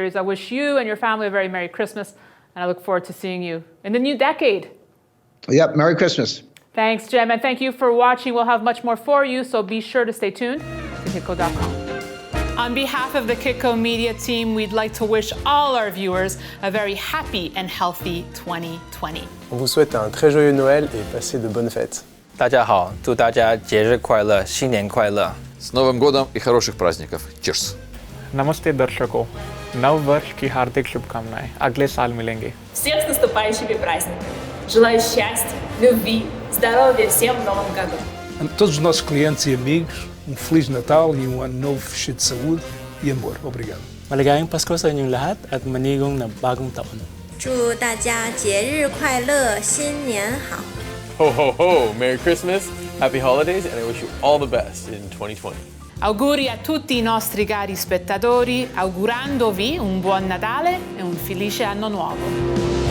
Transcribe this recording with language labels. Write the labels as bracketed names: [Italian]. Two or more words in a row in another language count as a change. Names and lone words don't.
[English] I wish you and your family a very Merry Christmas, and I look forward to seeing you in the new decade. Yep, Merry Christmas. Thanks, Jim, and thank you for watching. We'll have much more for you, so be sure to stay tuned to Kitco.com. On behalf of the Kitco media team, we'd like to wish all our viewers a very happy and healthy 2020. [French] On vous souhaite un très joyeux Noël et passez de bonnes fêtes. [Chinese] 大家好，祝大家节日快乐，新年快乐。 [Russian] С Новым годом и хороших праздников. [English] Cheers. [Hindi] नमस्ते दर्शकों, नव वर्ष की हार्दिक शुभकामनाएं। अगले साल मिलेंगे। [Russian] Всех с наступающими праздниками. Желаю счастья, любви, здоровья всем в новом году. [Portuguese] A todos os nossos clientes e amigos, Feliz Natal e ano novo cheio de saúde e amor. Obrigado. [Filipino] Maligayang Pasko sa inyong lahat at manigong na bagong taon. [Chinese] 祝大家节日快乐，新年好。 [English] Ho ho ho! Merry Christmas, Happy Holidays, and I wish you all the best in 2020. [Italian] Auguri a tutti i nostri cari spettatori, augurandovi un buon Natale e un felice anno nuovo.